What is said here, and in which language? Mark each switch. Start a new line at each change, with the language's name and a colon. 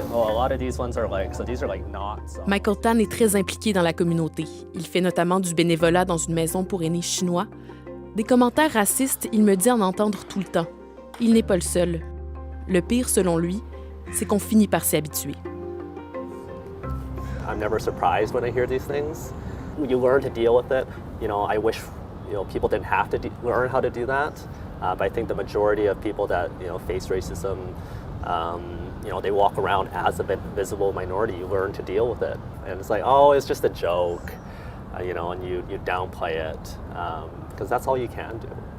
English: Oh, a lot of these ones are these are knots.
French: Michael Tan est très impliqué dans la communauté. Il fait notamment du bénévolat dans une maison pour aînés chinois. Des commentaires racistes, il me dit en entendre tout le temps. Il n'est pas le seul. Le pire, selon lui, c'est qu'on finit par s'y habituer.
English: I'm never surprised when I hear these things. You learn to deal with it. I wish people didn't have to learn how to do that. But I think the majority of people that face racism, they walk around as a visible minority. You learn to deal with it, and it's like, oh, it's just a joke, and you downplay it because that's all you can do.